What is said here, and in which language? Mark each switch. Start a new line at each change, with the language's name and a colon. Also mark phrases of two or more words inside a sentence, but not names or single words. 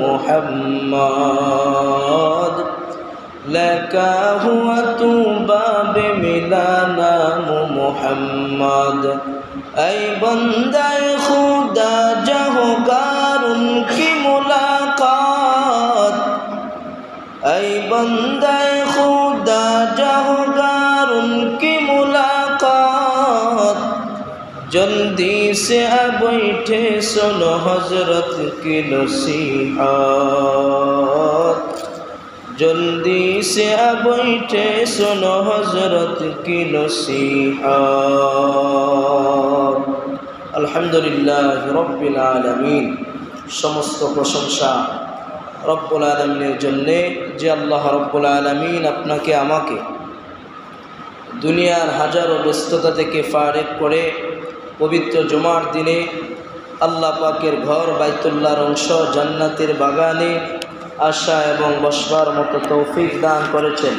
Urdu: محمد لکھا ہوا تو باب ملا نام محمد اے بندہ خدا جہوگار ان کی ملاقات اے بندہ خدا جہوگار ان کی ملاقات جلدی سے بیٹھے سنو حضرت کی نصیحت جلدی سے بیٹھے سنو حضرت کی نصیحت
Arabic: الحمدللہ رب العالمین
Bangla: সমস্ত প্রশংসা রব্বুল আলামিনের জন্যে যে আল্লাহ রব্বুল আলামিন আপনাকে আমাকে দুনিয়ার হাজারো ব্যস্ততা থেকে ফারেক করে পবিত্র জুমার দিনে আল্লাহ পাকের ঘর বাইতুল্লাহর অংশ জান্নাতের বাগানে আসা এবং বসবার মতো তৌফিক দান করেছেন।